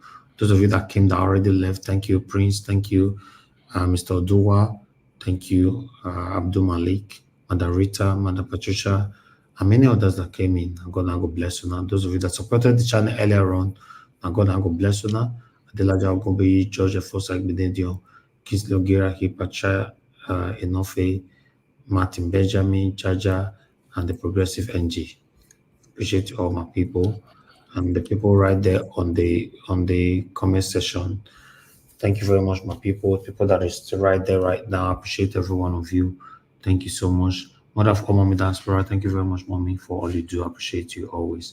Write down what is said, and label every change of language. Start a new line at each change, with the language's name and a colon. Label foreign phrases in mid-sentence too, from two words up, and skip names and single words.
English: Those of you that came that already left, thank you, Prince. Thank you, Mr. Oduwa. Thank you, Abdul Malik, Madam Rita, Madam Patricia, and many others that came in. God bless you now. Those of you that supported the channel earlier on, God bless you now. Adelaja Ogunbeyi, George Fosa Gbededio, Kisley Ogira, Hipacha, Enofe, Martin Benjamin, Jaja, and the Progressive NG. Appreciate all my people and the people right there on the comment section. Thank you very much, my people that is still right there right now. I appreciate every one of you. Thank you so much. Mother of all Mommy Diaspora, thank you very much, Mommy, for all you do. I appreciate you always.